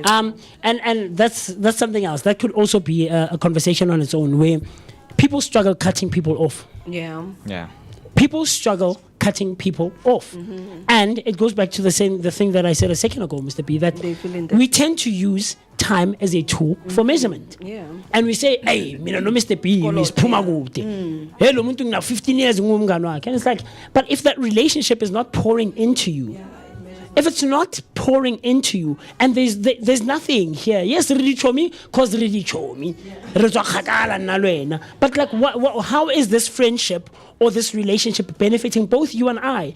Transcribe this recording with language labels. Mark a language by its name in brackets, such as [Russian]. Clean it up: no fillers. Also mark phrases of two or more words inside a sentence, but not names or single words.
[English] And that's something else. That could also be a conversation on its own, where people struggle cutting people off. Yeah. Yeah. People struggle cutting people off. And it goes back to the thing that I said a second ago, Mr. B, that They feel we tend to use time as a tool for measurement. Yeah. And we say, hey, [Zulu] mina no [English] Mr. B, Miss Puma Kude. [Zulu] Hey, lo muntu ngina 15 years ngumngani wakhe. [English] And it's like, but if that relationship is not pouring into you, if it's not pouring into you, and there's nothing here. Yes, really show me, cause really show me. But like, how is this friendship or this relationship benefiting both you and I?